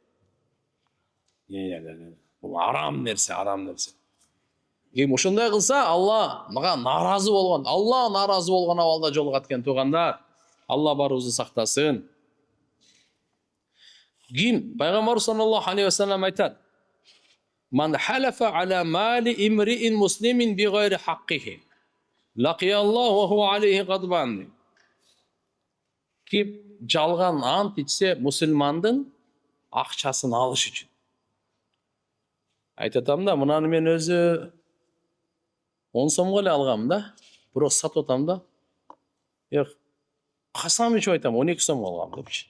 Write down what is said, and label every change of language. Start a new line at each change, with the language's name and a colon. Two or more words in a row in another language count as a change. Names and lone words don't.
Kyrgyz: Бул арам нерсе, арам нерсе. Ким ошондой кылса, Алла мага наразы болгон, Алла наразы болгон абалда жолугат экен туугандар. Алла барыбызды сактасын.
Arabic: Ким Пайгамбар صلى الله عليه وسلم айтат: "من حلف على مال امرئ مسلم بغير حقه، لقي الله وهو عليه غضبان."
Kyrgyz: Ким жалган ант ичсе мусулмандын акчасын алыш үчүн. Айтатам да, мынаны мен өзү 10 сомго эле алгам да, бирок сатып атам да. Касам ичип айтам, 12 сомго алгам депчи.